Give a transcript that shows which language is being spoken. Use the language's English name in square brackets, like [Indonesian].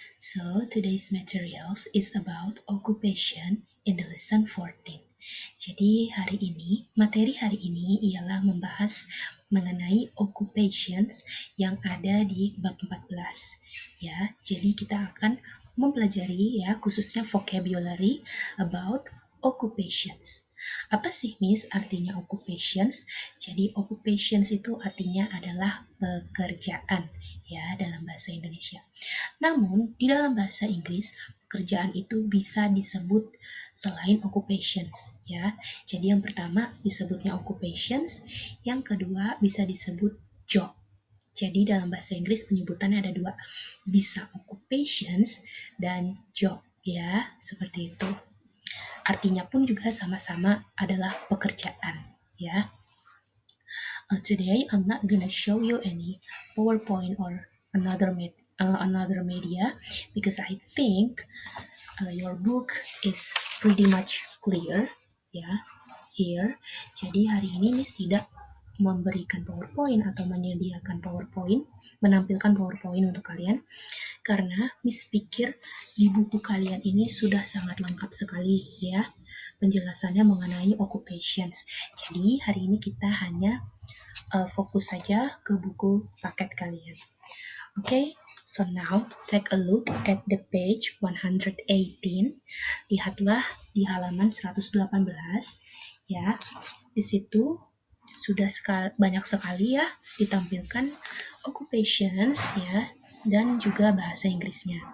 [English] So, today's materials is about occupation in the lesson 14. [Indonesian] Jadi, materi hari ini ialah membahas mengenai occupations yang ada di bab 14. Ya, jadi kita akan mempelajari khususnya [English] vocabulary about occupations. [Indonesian] Apa sih, Miss, artinya occupations? Jadi occupations itu artinya adalah pekerjaan ya dalam bahasa Indonesia. Namun di dalam bahasa Inggris pekerjaan itu bisa disebut selain occupations ya. Jadi yang pertama disebutnya occupations, yang kedua bisa disebut job. Jadi dalam bahasa Inggris penyebutannya ada dua, bisa occupations dan job ya, seperti itu. Artinya pun juga sama-sama adalah pekerjaan ya. [English] Today I'm not gonna show you any PowerPoint or another media because I think your book is pretty much clear ya here. [Indonesian] Jadi hari ini Miss tidak memberikan PowerPoint atau menyediakan PowerPoint, menampilkan PowerPoint untuk kalian karena Miss pikir di buku kalian ini sudah sangat lengkap sekali ya penjelasannya mengenai occupations. Jadi hari ini kita hanya fokus saja ke buku paket kalian. [English] Okay, so now take a look at the page 118. [Indonesian] Lihatlah di halaman 118 ya. Di situ sudah banyak sekali ya ditampilkan occupations ya dan juga bahasa Inggrisnya.